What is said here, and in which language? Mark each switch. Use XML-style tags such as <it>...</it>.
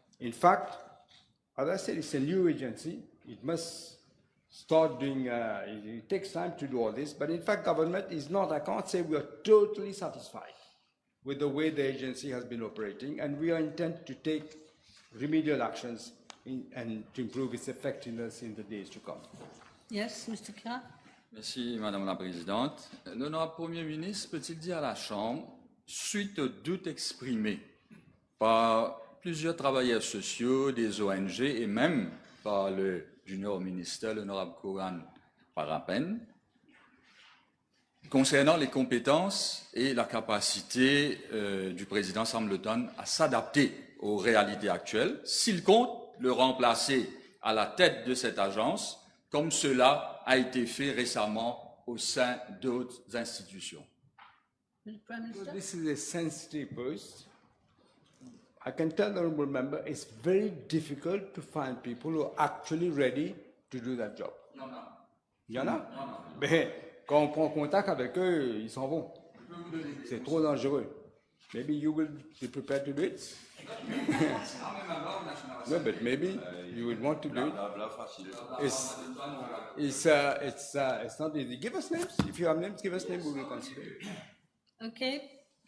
<en>In fact, as I said, it's a new agency. It must start doing, it takes time to do all this, but in fact, government is not, I can't say we are totally satisfied with the way the agency has been operating, and we are intent to take remedial actions and to improve its effectiveness in the days to come. Yes, Mr. Khan.</en> <fr>Merci, Madame la Présidente. L'honorable Premier ministre peut-il dire à la Chambre, suite aux doutes exprimés par plusieurs travailleurs sociaux, des ONG et même par le junior ministre, l'honorable Koran Parapen, concernant les compétences et la capacité du président Sambleton à s'adapter aux réalités actuelles, s'il compte le remplacer à la tête de cette agence, comme cela a été fait récemment au sein d'autres institutions.</fr> <en>Prime Minister? This is a sensitive post. I can tell the honourable member it's very difficult to find people who are actually ready to do that job.</en> <fr>Non, non. Il y en a? Mais quand on prend contact avec eux, ils s'en vont. C'est trop dangereux.</fr> <en>Maybe you will be prepared to do it? No, but maybe you would want to do it. It's not easy. Give us names. If you have names, give us names, we will consider it. Okay.</en>